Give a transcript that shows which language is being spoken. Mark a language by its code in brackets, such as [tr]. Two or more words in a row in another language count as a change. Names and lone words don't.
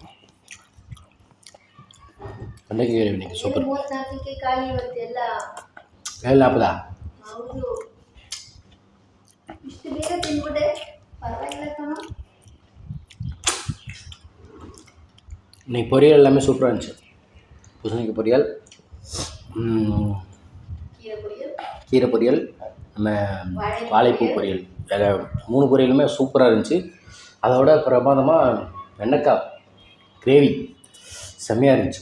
[ta] வெண்டைக்காய் கிரேவி இன்னைக்கு ಸೂಪರ್. [kn] 34ಕ್ಕೆ ಖಾಲಿ ಇವತ್ತೆಲ್ಲ. ಎಲ್ಲ ಹಬ್ಬದ ಹೌದು. ಇಷ್ಟು ಬೇಗ ತಿನ್ಬಿಟ್ಟೆ, ಪರವಾಗಿಲ್ಲ ಕಣೋ. [ta] இன்னைக்கு பொரியல் எல்லாமே சூப்பராக இருந்துச்சு. பூசணிக்காய் பொரியல், கீரை பொரியல், நம்ம வாழைப்பூ பொரியல், வேறு 3 பொரியலுமே சூப்பராக இருந்துச்சு. அதோட பிரமாதமாக வெண்டைக்காய் கிரேவி செம்மையாக இருந்துச்சு.